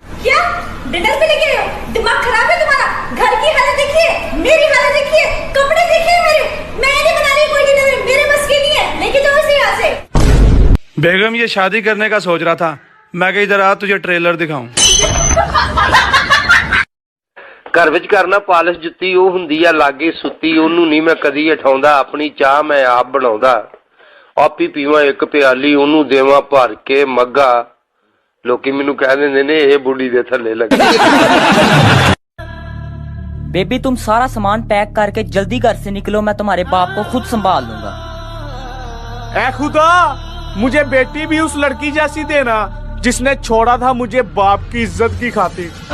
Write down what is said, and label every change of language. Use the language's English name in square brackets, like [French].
[Hindi] क्या डिनर पे लेके आए हो? दिमाग खराब है तुम्हारा? घर की हालत देखिए, मेरी हालत देखिए, कपड़े देखिए मेरे। मैं नहीं बना रही कोई डिनर, मेरे बस की नहीं है। लेके जाओ इसे यहाँ से। बेगम, ये शादी करने का सोच रहा था, मैं कहीं इधर आ तुझे ट्रेलर दिखाऊं। [Punjabi] घर विच करना पालिश जुत्ती ਉਹ ਹੁੰਦੀ ਆ ਲਾਗੇ ਸੁੱਤੀ ਉਹਨੂੰ ਨਹੀਂ ਮੈਂ ਕਦੀ ਉਠਾਉਂਦਾ ਆਪਣੀ ਚਾਹ ਮੈਂ ਆਪ ਬਣਾਉਂਦਾ ਆਪ ਹੀ ਪੀਵਾਂ ਇੱਕ ਪਿਆਲੀ ਉਹਨੂੰ ਦੇਵਾਂ ਭਰ ਕੇ ਮੱਗਾ ਲੋਕੀ ਮੈਨੂੰ ਕਹਿ ਦਿੰਦੇ ਨੇ ਇਹ ਬੁੱਢੀ ਦੇ ਥੱਲੇ ਲੱਗੀ। [Hindi] बेबी तुम सारा सामान पैक करके जल्दी घर से निकलो, मैं तुम्हारे बाप को खुद संभाल लूंगा। ऐ खुदा, मुझे बेटी भी उस लड़की जैसी देना जिसने छोड़ा था मुझे बाप की इज्जत की खातिर।